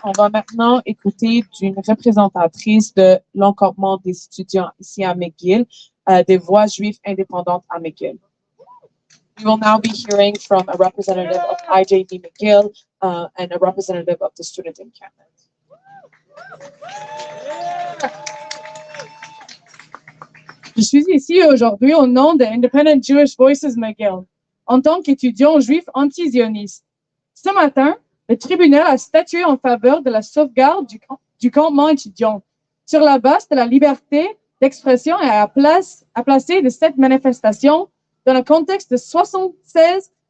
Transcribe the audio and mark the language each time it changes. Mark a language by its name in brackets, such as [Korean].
[French] On va maintenant écouter d'une représentatrice de l'encampement des étudiants ici à McGill, des voix juives indépendantes à McGill. [English] We will now be hearing from a representative of IJB McGill and a representative of the student encampment. [French] Je suis ici aujourd'hui au nom de Independent Jewish Voices McGill, en tant qu'étudiant juif anti-zioniste. Ce matin, le tribunal a statué en faveur de la sauvegarde du campement étudiant sur la base de la liberté d'expression et a placé de cette manifestation dans le contexte de 76